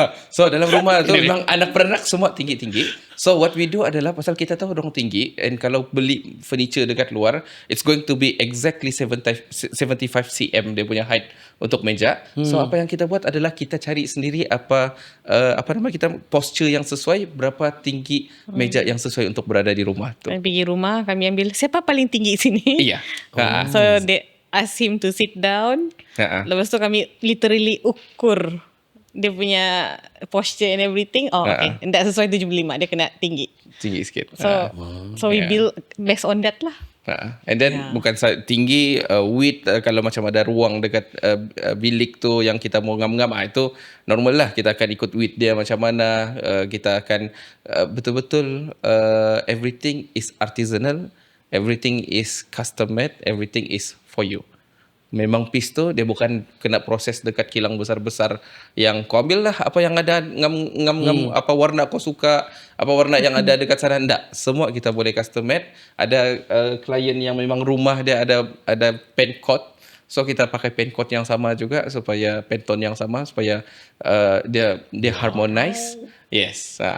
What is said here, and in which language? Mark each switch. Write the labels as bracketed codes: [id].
[ms] So dalam rumah tu memang anak beranak semua tinggi-tinggi. So what we do adalah pasal kita tahu orang tinggi, and kalau beli furniture dekat luar, [en] it's going to be exactly 75 cm [ms] dia punya height untuk meja. So apa yang kita buat adalah kita cari sendiri apa nama kita posture yang sesuai, berapa tinggi meja yang sesuai untuk berada di rumah tu. Kami pergi rumah, kami ambil siapa paling tinggi sini. Iya. [en] So they ask him to sit down. [ms] Lepas tu kami literally ukur dia punya posture [en] and everything. [ms] Okay. Tak sesuai 75, dia kena tinggi. Tinggi sikit. [en] So we build based on that lah. [ms] And then bukan tinggi, width, kalau macam ada ruang dekat bilik tu yang kita mau ngam-ngam, itu normal lah. Kita akan ikut width dia macam mana. Kita akan betul-betul [en] everything is artisanal, everything is custom made, everything is for you. [ms] Memang piece tu dia bukan kena proses dekat kilang besar-besar yang kau ambil lah apa yang ada, ngam apa warna kau suka, apa warna yang ada dekat sana. Enggak, semua kita boleh custom made. Ada klien yang memang rumah dia ada paint coat, so kita pakai paint coat yang sama juga supaya Pantone yang sama supaya dia harmonize. Yes.